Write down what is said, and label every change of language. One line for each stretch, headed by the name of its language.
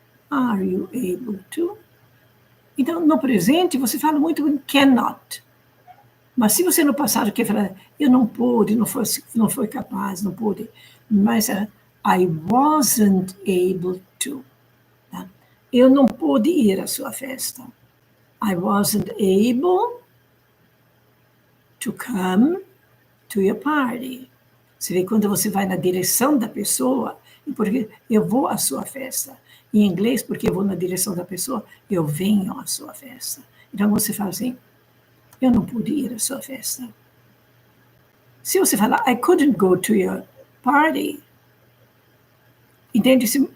English: Are you able to?
Portuguese: Então, no presente, você fala muito em cannot. Mas se você no passado quer falar, eu não pude, não foi capaz, não pude.
English: Mas I wasn't able to. Tá?
Portuguese: Eu não pude ir à sua festa.
English: I wasn't able to come to your party.
Portuguese: Você vê quando você vai na direção da pessoa, porque eu vou à sua festa. Em inglês, porque eu vou na direção da pessoa, eu venho à sua festa. Então você fala assim, eu não pude ir à sua festa. Se você falar,
English: I couldn't go to your party,
Portuguese: entende?